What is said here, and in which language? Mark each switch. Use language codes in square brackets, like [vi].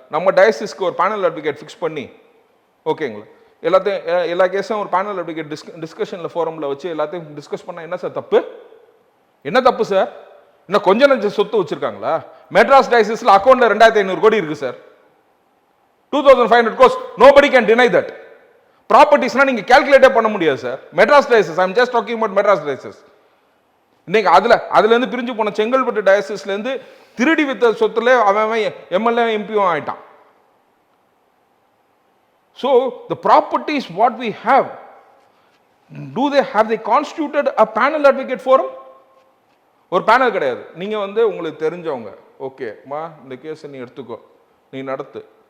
[ta] நம்ம டயசிஸ்க்கு ஒரு panel advocate fix பண்ணி, ஓகேங்களா, எல்லா கேஸும் ஒரு பேனல் அட்வொகேட் டிஸ்கஷனில் ஃபோரமில் வச்சு எல்லாத்தையும் டிஸ்கஸ் பண்ணால் என்ன சார் தப்பு? என்ன தப்பு சார்? இன்னும் கொஞ்சம் நஞ்ச சொத்து வச்சிருக்காங்களா? மெட்ராஸ் டயசிஸ்ல அக்கௌண்ட்ல 2500 கோடி இருக்கு sir. [en] 2500 crores, nobody can deny that. [ta] ப்ராப்பர்ட்டிஸ்னா நீங்க கால்குலேட்டே பண்ண முடியாது sir. Madras diocese, I am just talking about Madras diocese. இன்னைக்கு அதுல இருந்து பிரிஞ்சு போன செங்கல்பட்டு டயசிஸ்ல இருந்து திருடி வித்த சொத்துல அவன் எம்எல்ஏ எம்பியும் ஆயிட்டான். [en] So the properties what we have, have they constituted a panel advocate forum? [ta] ஒரு பேனல் கிடையாது. நீங்க வந்து உங்களுக்கு தெரிஞ்சவங்க, ஓகேமா இந்த கேஸ் நீ எடுத்துக்கோ, நீ நடத்து.